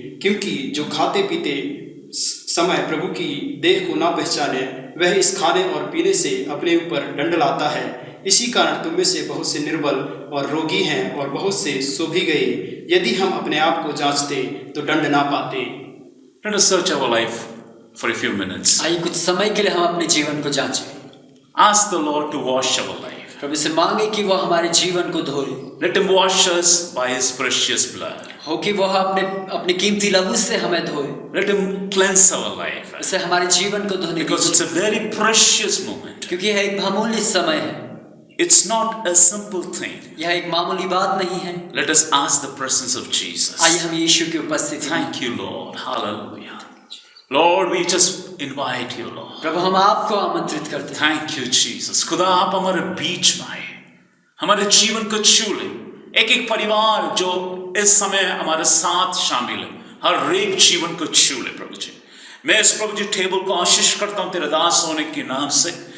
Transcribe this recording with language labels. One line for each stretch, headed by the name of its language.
Hindi: क्योंकि जो खाते पीते समय प्रभु की देह को ना पहचाने वह इस खाने और पीने से अपने ऊपर दंड लाता है। इसी कारण तुम में से बहुत से निर्बल और रोगी हैं और बहुत से सो भी गए। यदि हम अपने आप को जांचते तो दंड ना पाते।
English: Let us search our life for a few minutes.
Hindi: आइए कुछ समय के लिए हम अपने जीवन को जांचें।
English: Ask the Lord to wash our life.
Hindi: प्रभु से मांगे कि वो हमारे जीवन को धोए,
English: Let him wash us by his precious blood.
Hindi: हो कि वो अपने कीमती लहू से हमें धोए,
English: Let him cleanse our life.
Hindi: उसे हमारे जीवन को धोने
English: Because it's a very precious moment.
Hindi: क्योंकि यह एक बहुमूल्य समय है,
English: It's not a simple thing.
Hindi: यह एक मामूली बात नहीं है।
English: Let us ask the presence of Jesus.
Hindi: आइए हम यीशु की उपस्थिति में,
English: Thank you, Lord. Hallelujah. Lord, we just invite you, Lord.
Hindi: प्रभु हम आपको आमंत्रित करते हैं।
English: Thank you, Jesus.
Hindi: खुदा आप हमारे बीच में आए, हमारे जीवन को छू ले। एक एक परिवार जो इस समय हमारे साथ शामिल है, हर एक जीवन को छू ले प्रभु जी। मैं इस प्रभु जी टेबल को आशीष करता हूँ तेरे दास होने के नाम से।